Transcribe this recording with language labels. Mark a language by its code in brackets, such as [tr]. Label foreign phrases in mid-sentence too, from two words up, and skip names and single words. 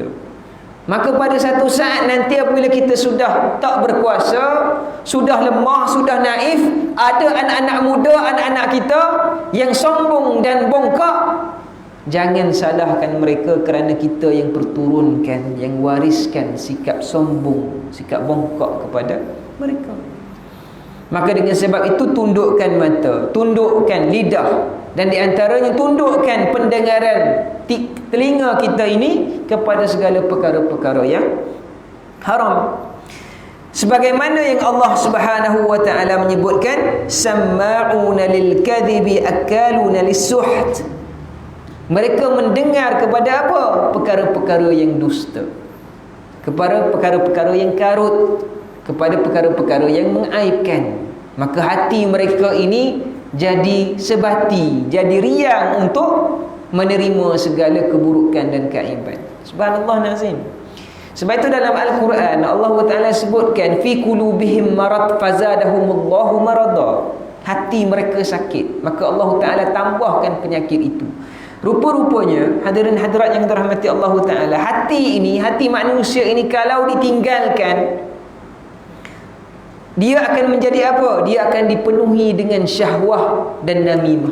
[ms] Maka pada satu saat nanti apabila kita sudah tak berkuasa, sudah lemah, sudah naif, ada anak-anak muda, anak-anak kita yang sombong dan bongkak, jangan salahkan mereka kerana kita yang perturunkan, yang wariskan sikap sombong, sikap bongkak kepada mereka. Maka dengan sebab itu tundukkan mata, tundukkan lidah, dan di antaranya tundukkan pendengaran telinga kita ini kepada segala perkara-perkara yang haram. Sebagaimana yang Allah [ar] Subhanahu wa taala [ms] menyebutkan, [ar] samma'una lil kadhibi akaluna lis-suht. [ms] Mereka mendengar kepada apa? Perkara-perkara yang dusta, kepada perkara-perkara yang karut, kepada perkara-perkara yang mengaibkan. Maka hati mereka ini jadi sebati, jadi riang untuk menerima segala keburukan dan keaiban. [ar] Subhanallah nazim. [ms] Sebab itu dalam Al-Quran Allah Ta'ala sebutkan, [ar] fi qulubihim marad fazadahumullahu marada. [ms] hati mereka sakit, maka Allah Ta'ala tambahkan penyakit itu. Rupa-rupanya hadirin hadirat yang dirahmati Allah Ta'ala, hati ini, hati manusia ini kalau ditinggalkan, dia akan menjadi apa? Dia akan dipenuhi dengan syahwah dan namimah.